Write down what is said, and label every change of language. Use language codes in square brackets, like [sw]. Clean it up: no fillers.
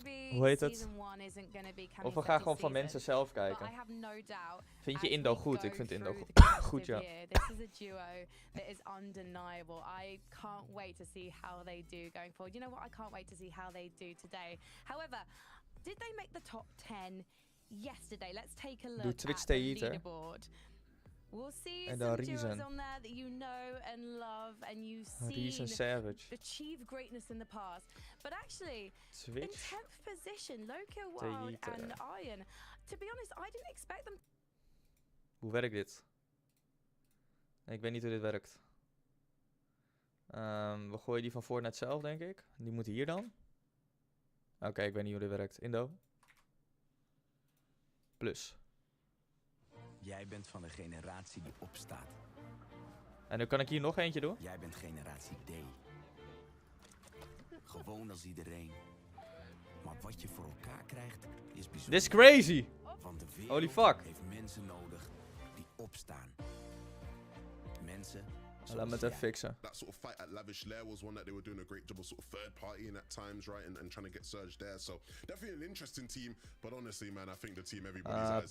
[nl] hoe heet het? Of we gaan gewoon van mensen zelf kijken. Vind je Indo goed? Ik vind Indo goed, ja. [en] This is a duo that is undeniable. I can't wait to see how they do going forward. You know what? I can't wait to see how they do today. However, did they make the top 10 yesterday? Let's take a look at the leaderboard. We'll see some duos on there that you know and love and you've seen achieve greatness in the past. But actually, in 10th position, Loco Wild and Iron. To be honest, I didn't expect them. [nl] Hoe werkt dit? Ik weet niet hoe dit werkt. We gooien die van Fortnite zelf, denk ik. Die moet hier dan. Oké, ik weet niet hoe dit werkt. Indo. Plus. Jij bent van de generatie die opstaat. En dan kan ik hier nog eentje doen. Jij bent generatie D. Gewoon als iedereen. Maar wat je voor elkaar krijgt is bijzonder. [en] This is crazy! [nl] Want de wereld [en] Holy fuck. [nl] heeft mensen nodig die opstaan. Mensen. Laat me het even fixen. [en] That sort of fight at Lavish Lair was one that they were doing a great job of sort of third party in at times, right? And trying to get surge there. So definitely an interesting team. But honestly, man, I think the team everybody's eyes